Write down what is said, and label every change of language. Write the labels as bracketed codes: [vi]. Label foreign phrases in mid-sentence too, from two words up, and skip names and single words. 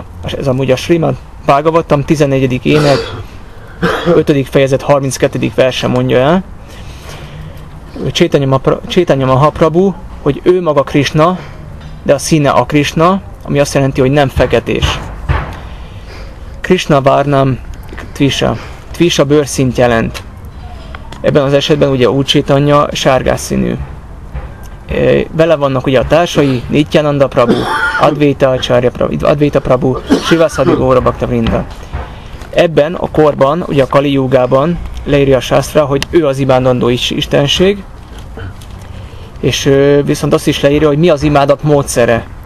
[hu] Ez amúgy a Srimad Bhagavatam 14. ének 5. fejezet 32. verse mondja el. Chaitanya Mahaprabhu, hogy ő maga Krishna, de a színe a Krishna, ami azt jelenti, hogy nem feketés. [sa] कृष्ण वर्णं त्विषा. [hu] Tvisha bőrszint jelent. Ebben az esetben ugye Úr Chaitanya sárgás színű. Vele vannak ugye a társai, Nityananda Prabhu, Advaita Prabhu, Srivasadi Gaura Bhakta Vrinda. Ebben a korban, ugye a Kali Jugában leírja a Shastra, hogy ő az imádandó istenség, és viszont azt is leírja, hogy mi az imádat módszere.